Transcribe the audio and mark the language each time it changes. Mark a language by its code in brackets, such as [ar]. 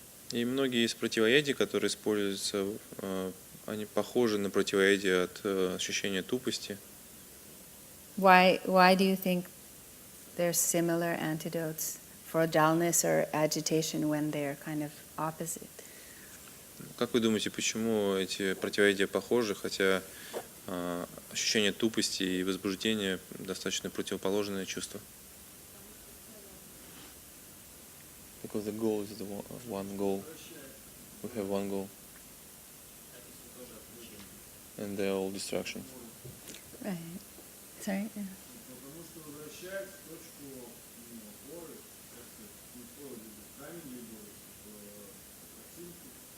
[ru] И многие из противоядий, которые используются, они похожи на противоядие от ощущения тупости. [en] Why do you think there's similar antidotes for dullness or agitation when they're kind of opposite? [ru] Как вы думаете, почему эти противоядия похожи, хотя ощущение тупости и возбуждения достаточно противоположное чувство? [en] Because the goal is the one goal. We have one goal. And they're all distractions. Right. Sorry? Yeah. [ru] Потому что возвращаясь в точку опоры, камень либо картинку,